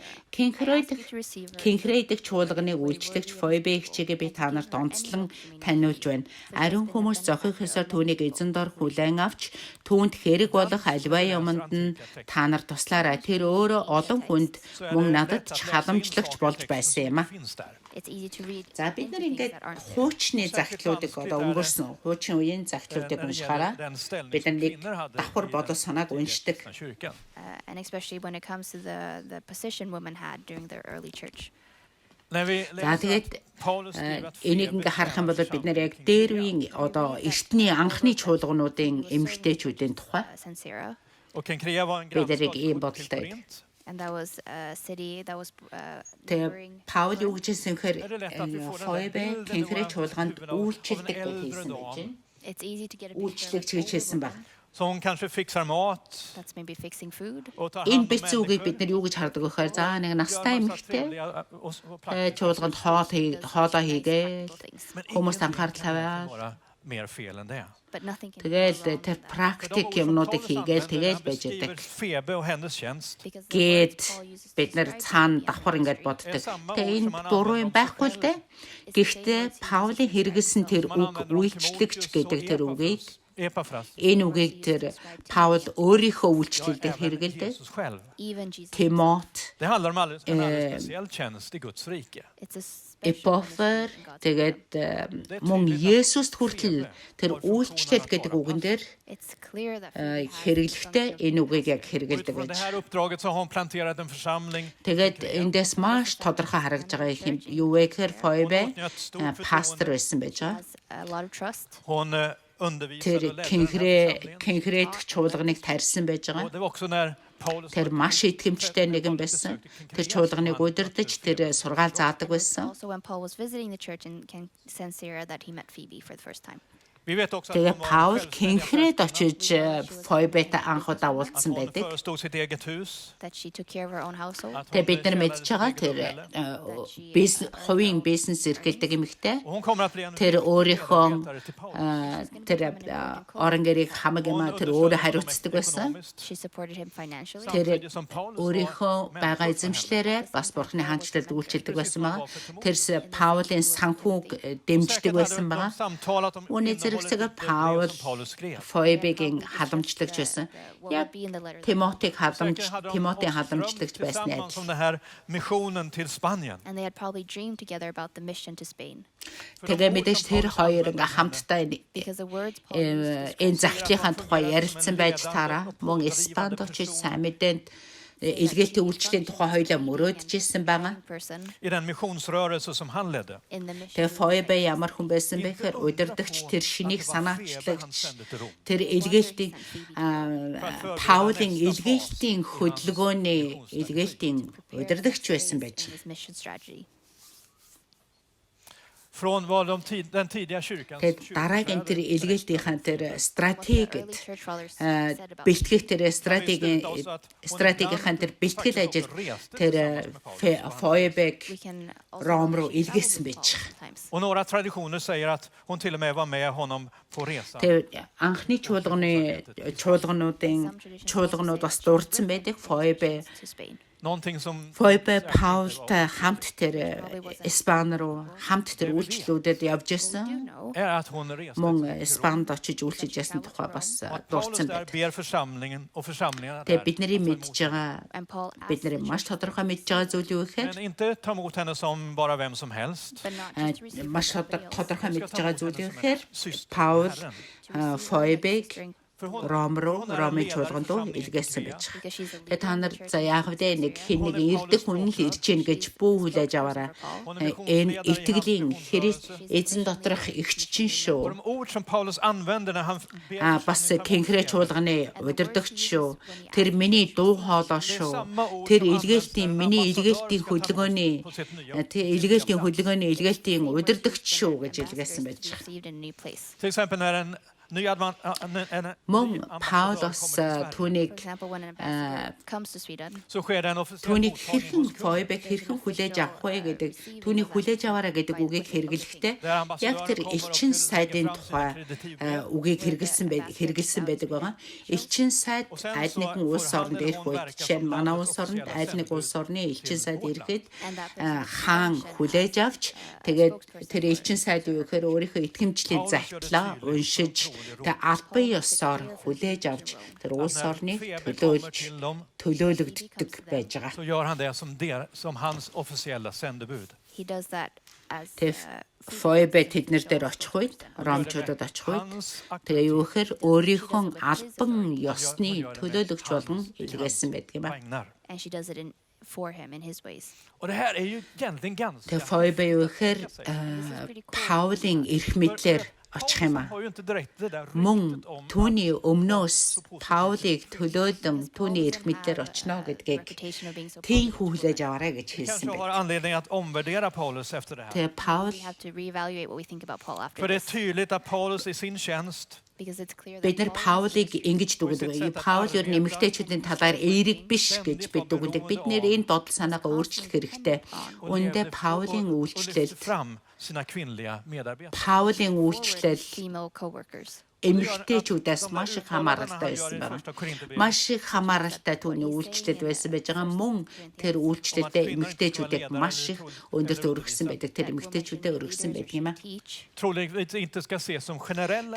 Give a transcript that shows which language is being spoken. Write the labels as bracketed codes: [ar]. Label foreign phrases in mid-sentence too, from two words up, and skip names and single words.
[mn] Кенхрейдэх чуулганы үйлчлэгч Фойбе хичээгээ би та нарт онцлон таниулж байна. Ариун хүмүүс зохих ёсоор түүнийг эзэн дор хүлээн авч түүнд хэрэг болох альва юмд нь та нар туслаарай. Тэр өөрөө олон хүнд мөн надад ч халамжлагч болж байсан юм а. [en] it's easy to read. [mn] За бид нар ингээд хуучны захидлуудыг одоо өнгөрсөн хуучин үеийн захидлуудыг уншихаараа бид нар нэг давхар бодол санааг уншдаг. [en] And especially when it comes to the position women had during the early church. [mn] За тэгээд энийг ингээ харах юм бол бид нар яг дээр үеийн одоо эртний анхны чуулгануудын эмэгтэйчүүдийн тухай Sansera. бид нарыг ийм бодолтой байдаг. [en] And that was a city that was [mn] Тэгээ Паул юу гэж хэлсэн гэхээр Фойбе Кенхрей чуулганд үйлчлдэг гэж хэлсэн байж байна. [en] it's easy to get a picture [mn] Үйлчлэгч гэж хэлсэн баг. [sv] Så hon kanske fixar mat [en] that's maybe fixing food. [sv] och tar hand [mn] Энэ [sv] om [mn] бичсэн үгийг бид [sv] människor. [mn] нар юу гэж хардаг вэ гэхээр за нэг настай эмэгтэй [sv] Och praktiskt. [mn] чуулганд хоолоо хийгээ [en] Things. [sv] Men [mn] хүмүүст [sv] ingen [mn] анхаарал [sv] kan [mn] тавиад [sv] vara mer fel än det. [en] But nothing can [mn] Тэгээд [en] go wrong [mn] тэр [en] with that. [mn] практик юмнуудыг хийгээл тэгээд байж [sv] beskriver [mn] байдаг. [sv] Febe och hennes tjänst. [en] Because the [mn] Гээд [en] words Paul uses to [mn] бид нэр [en] describe [mn] цаана [en] Phoebe and [mn] давхар [en] her [mn] ингээд [en] ministry [mn] боддог. Тэгээд энд буруу юм байхгүй л дээ. Гэхдээ Паулын хэрэгэлсэн тэр үг үйлчлэгч гэдэг тэр үгийг Epafras. энэ үгийг тэр Паул өөрийнхөө үйлчлэлээр хэрэгэлдэг. [sv] Jesus själv. [en] even Jesus. [mn] Тимот, [sv] Det handlar om en alldeles speciell tjänst i Guds rike. [en] It's a special [mn] Эпофер [en] ministry in God's [mn] тэгээд мөн Есүст хүртэл тэр үйлчлэл гэдэг үгэн дээр [en] It's clear that Phoebe has [mn] хэрэглэхдээ энэ үгийг яг хэрэгэлдэг [sv] Utifrån det [mn] гэж. [sv] här uppdraget så har hon planterat en församling. [mn] Тэгээд эндээс маш тодорхой харагдж байгаа юм юу вэ гэхээр Фойбе пастор байсан байж байгаа. [en] has a lot of trust. [sv] Hon undervisade [mn] Тэр [sv] och ledde den här församlingen. [mn] Кенхрét чуулганыг тарьсан байж [sv] Och [mn] байгаа. [sv] det var också när Paulus [mn] Тэр маш итгэмжтэй нэгэн байсан. Тэр чуулганыг удирдах, тэр сургаал заадаг байсан. [en] Also, when Paul was visiting the church in Caesarea, that he met Phoebe for the first time. [sv] Vi vet också att [mn] Тэгээ [sv] hon var [mn] Паул [sv] självständig [mn] Кенхрét [sv] affärsman. [mn] очиж Фойбетэй анх удаа [sv] Att [mn] уулзсан [sv] hon [mn] байдаг. [sv] förestod sitt eget hus. [en] That she took care of her own household. [sv] Att [mn] Тэгээ [sv] hon [mn] бид нар [sv] tjänade [mn] мэдж байгаа [sv] sitt [mn] тэр [sv] eget uppehälle. [mn] хувийн бизнес эрхэлдэг эмэгтэй. [sv] Och hon kommer att bli en [mn] Тэр өөрийнхөө [sv] medarbetare till Paulus. [mn] тэр орон гэрийг хамаг юм тэр өөрөө хариуцдаг байсан. [sv] Ekonomiskt. [en] She supported him financially. [mn] Тэр [sv] Samtidigt som Paulus [mn] өөрийнхөө байгаа эзэмшлээрээ бас бурхны хаанчлалд үйлчилдэг байсан байгаа. Тэр Паулын санхүүг дэмждэг байсан байгаа. Үүний зэрэгцээгээр Паул Фойбегийн халамжлагч байсан. Яг Тимотиг Тимотийн халамжлагч байсны адил. [sv] Som den här missionen till Spanien. [en] And they had probably dreamed together about the mission to Spain. [mn] Тэгээ мэдээж тэр хоёр ингээ хамтдаа [en] Because the words Paul used to [mn] энэ захидлынхаа тухай ярилцсан байж таараа мөн Испанд очиж сайн мэдээнд илгээтэй үйлчлэлийн тухай хоёлаа мөрөөдөжсэн байгаа. [en] person [sv] I den missionsrörelse som han ledde. [en] in the mission. [mn] Тэгээ Фойбе ямар хүн байсан бэ гэхээр удирдагч тэр шинийг санаачлагч тэр илгээлтийн Паулын илгээлтийн хөдөлгөөний илгээлтийн удирдагч байсан байж. [en] His mission strategy. [sv] Från vad den tidiga kyrkan. [mn] Тэгээд дараагийн тэр илгээлтийн тэр [en] What the [mn] стратегид [en] early church fathers said about [mn] бэлтгэх тэр стратегийн тэр бэлтгэл ажил тэр Фойбег [en] we can [mn] Ром руу [en] also [mn] илгээсэн [en] Paul [mn] байж. [en] sometimes. [sv] Och några traditioner säger att hon till och med var med honom på resan. [mn] Тэр анхны чуулганууд бас дурдсан байдаг. Фойбе [en] To Spain. [sv] Någonting som [mn] Фойбе Паултай хамт тэр Испани руу хамт тэр үйлчлүүлээд явж ирсэн. [en] No. [sv] är att hon reste [mn] Мөн Испанд очиж үйлчилж ясан тухай бас [sv] Paulus [mn] дурдсан [sv] där [mn] байдаг. [sv] ber församlingen och församlingarna [mn] Тэгээ [sv] där. [mn] бидний мэдж байгаа [en] And Paul asked [mn] бидний [en] the [mn] маш [en] church, [mn] тодорхой мэдж байгаа зүйл юу гэхээр [sv] Men inte ta emot henne som bara vem som helst. [en] but not just to receive [mn] маш [en] from somebody else. [mn] тодорхой мэдж байгаа зүйл юу гэхээр Паул Фойбег Ром руу Ромын чуулганд руу илгээсэн байж. [en] Because she's the [mn] Тэгээ та [en] leader [mn] нар [en] of the church. [mn] за яах вэ нэг хин нэг ирдэг хүн л ирж гин гэж бүү хүлээж аваарай. Энэ итгэлийн хэрэг эзэн доторх эгччин [sv] Och [mn] шүү. [sv] de ord som Paulus använder när han ber [mn] Бас Кенхрэ чуулганы удирдагч шүү. Тэр миний дуу хоолой шүү. Тэр илгээлтийн миний илгээлтийн хөдөлгөөний тэр илгээлтийн илгээлтийн удирдагч шүү гэж илгээсэн байж. [en] Received in a new place. [sv] till exempel när en ny [mn] Мөн Паулос [en] For [mn] түүнийг [en] example, when an ambassador comes to Sweden, [sv] så sker det en officiell [mn] түүнийг [sv] mottagning [mn] хэрхэн [sv] hos [mn] Фойбег хэрхэн хүлээж авах вэ гэдэг түүнийг хүлээж аваарай гэдэг үгийг хэрэглэхдээ яг тэр элчин сайдын тухай үгийг хэрэгэлсэн байдаг байгаа. Элчин сайд аль нэгэн улс оронд ирэх үед жишээ нь манай улс оронд аль нэг улс орны элчин сайд ирэхэд хаан хүлээж авч тэгээд тэр элчин сайд юу гэхээр өөрийнхөө итгэмжлийн захидлаа уншиж тэгээд албан ёсоор хүлээж авч тэр улс орныг төлөөлөгддөг байж байгаа. [sv] så gör han det som hans officiella sändebud. [en] he does that as [mn] Тэг Фойбе тэднэр дээр очих үед, ромчуудад очих үед тэгээ юу гэхээр өөрийнхөө албан ёсны төлөөлөгч болгон илгээсэн байдаг юм байна. [sv] Vägnar. [en] and she does it for him in his ways. [sv] Och det här är ju egentligen ganska... [mn] Тэгээ Фойбе юу гэхээр Паулын эрх мэдлэр очих юм аа. [sv] har ju inte direkt det där [mn] Мөн [sv] ryktet om [mn] түүний өмнөөс Паулыг төлөөлөн түүний эрх мэдлэр очно гэдгийг [en] Reputation of being so [mn] тийм хүлээж аваарай гэж хэлсэн [sv] kanske har [mn] байна. [sv] anledning att omvärdera Paulus efter det här. [mn] Тэгээ Паул [en] we have to reevaluate what we think about Paul after [sv] För det är [en] this. [sv] tydligt att Paulus i sin tjänst [en] Because it's clear that [mn] Бид нар Паулыг ингэж дүгнэдэг. Паул ер нь эмэгтэйчүүдийн талаар эерэг биш гэж бид дүгнэдэг. Бид нэр энэ додол санаагаа өөрчлөх хэрэгтэй. Үүндээ Паулийн үйлчлэл [sv] fram sina kvinnliga medarbetare. [mn] Паулийн үйлчлэл [en] female co-workers. [mn] эмэгтэйчүүдээс маш их хамааралтай байсан байна. Маш их хамааралтай түүний үйлчлэл байсан байж байгаа мөн тэр үйлчлэлдээ эмэгтэйчүүдийг маш их өндөрт өргөсөн байдаг. Тэр эмэгтэйчүүдэд өргөсөн байдаг юм аа. [en] Teach. [sv] Troligtvis inte ska ses som generella.